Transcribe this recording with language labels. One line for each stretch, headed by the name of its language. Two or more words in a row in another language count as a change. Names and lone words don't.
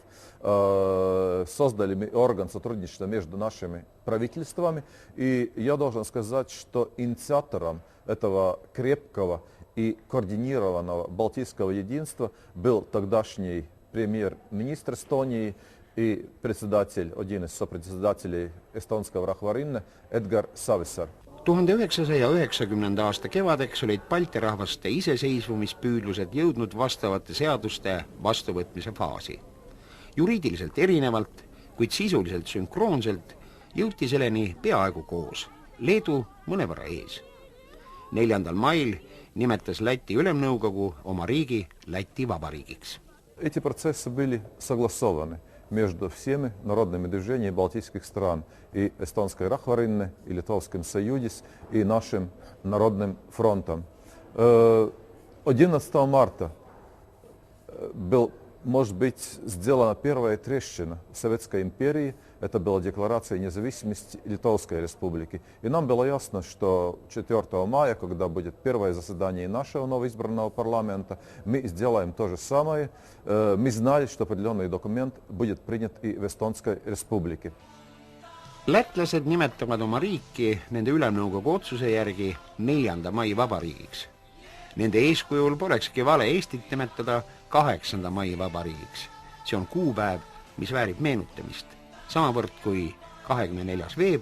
Russian: Создали мы орган сотрудничества между нашими правительствами, и я должен сказать, что инициатором этого крепкого и координированного балтийского единства был тогдашний премьер-министр Эстонии и председатель, один из сопредседателей эстонского Rahvarinne, Edgar Savisaar.
Estonian: 1990. aasta kevadeks olid Balti rahvaste iseseisvumispüüdlused jõudnud vastavate seaduste vastuvõtmise faasi. Juriidiliselt erinevalt, kuid sisuliselt sünkroonselt jõuti selleni peaaegu koos, Leedu mõnevõrra ees. 4. mail nimetas Läti ülemnõukogu oma riigi Läti vabariigiks.
Russian: Эти процессы были согласованы между всеми народными движениями балтийских стран, и эстонской Rahvarinne, и литовским Союзис, и нашим народным фронтом. 11 марта был, может быть, сделана первая трещина Советской империи. Это была декларация независимости Литовской республики. И нам было ясно, что 4 мая, когда будет первое заседание нашего новоизбранного парламента, мы сделаем то же самое. Мы знали, что определенный документ будет принят и в Эстонской республике.
Estonian: Lätlased nimetavad oma riiki nende ülemnõukogu otsuse järgi 4. mai vabariigiks. Nende eeskujul polekski vale Eestit nimetada 8. mai vabariigiks. See on kuupäev, mis väärib meenutamist, samavõrd kui 24.